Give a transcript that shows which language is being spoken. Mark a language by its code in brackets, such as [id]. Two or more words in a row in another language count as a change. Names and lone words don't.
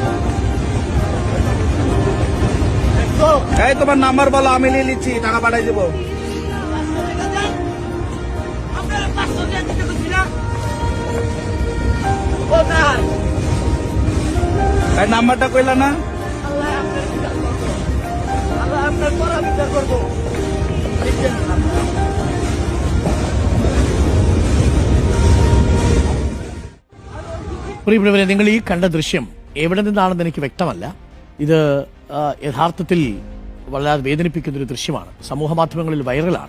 [bn] এই তোমার নাম্বার বলো আমি নিয়ে নিচ্ছি টাকা পাঠাই দেবো আপনার 500 টাকা দিতে বলছি না ও ভাই এই নাম্বারটা কইলা না আল্লাহ আপনার পর বিচার করবো [ml] പ്രിയപ്പെട്ടവരെ, നിങ്ങൾ ഈ കണ്ട ദൃശ്യം എവിടെ നിന്നാണെന്ന് എനിക്ക് വ്യക്തമല്ല. ഇത് യഥാർത്ഥത്തിൽ വല്ലാതെ വേദനിപ്പിക്കുന്നൊരു ദൃശ്യമാണ്. സമൂഹ മാധ്യമങ്ങളിൽ വൈറലാണ്.